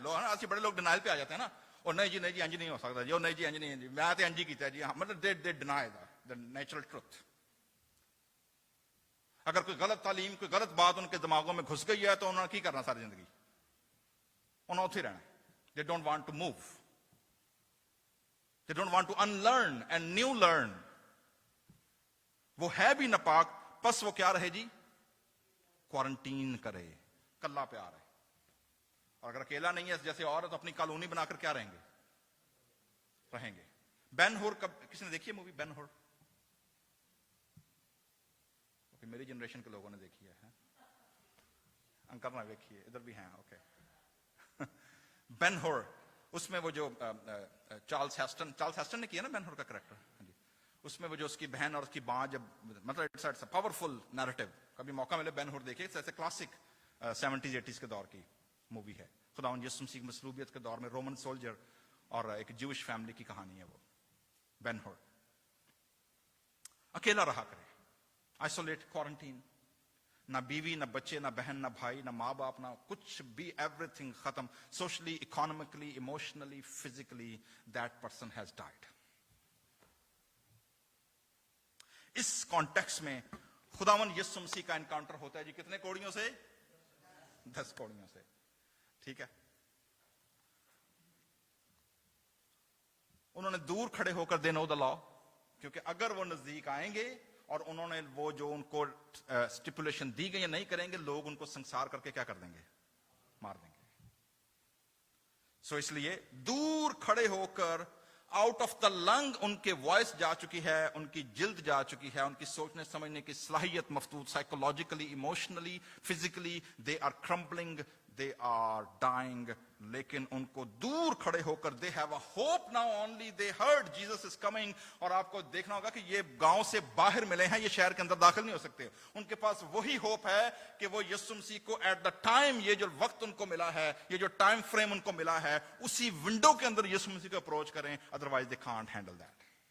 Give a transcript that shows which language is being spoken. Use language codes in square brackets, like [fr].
[ur] لوگ ایسے بڑے لوگ ڈینائل پہ آ جاتے ہیں نا, اور نہیں جی انج نہیں ہو سکتا جی, اور نہیں جی انج نہیں, [pa] میں تو انج ہی کیتا جی, [ur] مطلب دے ڈینائی دا نیچرل ٹروتھ. اگر کوئی غلط تعلیم, کوئی غلط بات ان کے دماغوں میں گھس گئی ہے تو [pa] انہوں نے کی کرنا ساری زندگی؟ انہوں نے اتھے رہنا. [en] They don't want to move, they don't want to unlearn and new learn. [ur] وہ ہے بھی ناپاک, پس وہ کیا رہے جی؟ کوارنٹین کرے, کلا پہ آ رہے. اور اگر اکیلا نہیں ہے جیسے عورت, اپنی کالونی بنا کر کیا رہیں گے. بین ہور, کسی نے دیکھی ہے مووی بین ہور؟ میری جنریشن کے لوگوں نے دیکھی ہے, انکل نے دیکھی ہے, ادھر بھی ہیں. اوکے, بین ہور, اس میں وہ جو چارلز ہیسٹن نے کیا نا بین ہور کا کریکٹر, اس میں وہ جو اس کی بہن اور اس کی ماں, جب مطلب [en] it's a powerful narrative [ur] کبھی موقع ملے بین ہور دیکھے، ایسے کلاسک 70s 80s کے دور کی مووی ہے. خداوند یسوع مسیح کی مصلوبیت کے دور میں رومن سولجر اور ایک جوش فیملی کی کہانی ہے وہ. بین ہور اکیلا رہا کرے، آئسولیٹ، کوارنٹین، نہ بیوی، نہ بچے، نہ بہن، نہ بھائی، نہ ماں باپ، نہ کچھ بھی، ایوری تھنگ ختم. [en] Socially, economically, emotionally, physically that person has died. [ur] اس context میں خداوند یسوع مسیح کا انکاؤنٹر ہوتا ہے جی کتنے کوڑیوں سے؟ 10 کوڑیوں سے. ٹھیک ہے. انہوں نے دور کھڑے ہو کر [en] they know the law, [ur] کیونکہ اگر وہ نزدیک آئیں گے اور انہوں نے وہ جو ان کو سٹیپولیشن دی گئی نہیں کریں گے، لوگ ان کو سنسار کر کے کیا کر دیں گے؟ مار دیں گے. سو اس لیے دور کھڑے ہو کر آؤٹ آف دا لنگ ان کے وائس جا چکی ہے، ان کی جلد جا چکی ہے، ان کی سوچنے سمجھنے کی صلاحیت مفتوت، [en] Psychologically, emotionally, physically they are crumbling, they are dying. [ur] لیکن ان کو دور کھڑے ہو کر [en] They have a hope now only, they heard Jesus is coming. [ur] اور آپ کو دیکھنا ہوگا کہ یہ گاؤں سے باہر ملے ہیں، یہ شہر کے اندر داخل نہیں ہو سکتے. ان کے پاس وہی ہوپ ہے کہ وہ یسوع مسیح کو [en] at the time, [ur] یہ جو وقت ان کو ملا ہے، یہ جو ٹائم فریم ان کو ملا ہے، اسی ونڈو کے اندر یسوع مسیح کو اپروچ کریں. [en] Otherwise they can't handle that.